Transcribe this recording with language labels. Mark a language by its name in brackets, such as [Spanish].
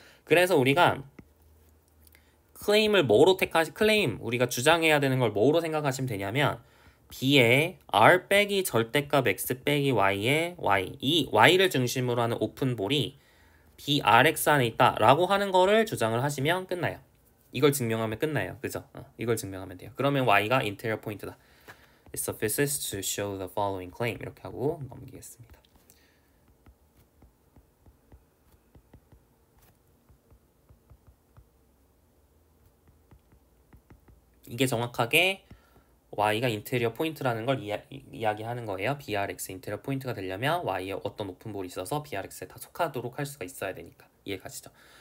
[Korean] 그래서 우리가 클레임 우리가 주장해야 되는 걸 뭐로 생각하시면 되냐면 B의 r 빼기 절대값 x 빼기 y의 y, 이 y를 중심으로 하는 오픈볼이 BRX 안에 있다 라고 하는 거를 주장을 하시면 끝나요. 이걸 증명하면 끝나요. 그죠? 이걸 증명하면 돼요. 그러면 y가 인테리어 포인트다. [English] It suffices to show the following claim. [Korean] 이렇게 하고 넘기겠습니다. 이게 정확하게 y가 인테리어 포인트라는 걸 이야기하는 거예요. BRX 인테리어 포인트가 되려면 y에 어떤 오픈볼이 있어서 BRX에 다 속하도록 할 수가 있어야 되니까. 이해 가시죠?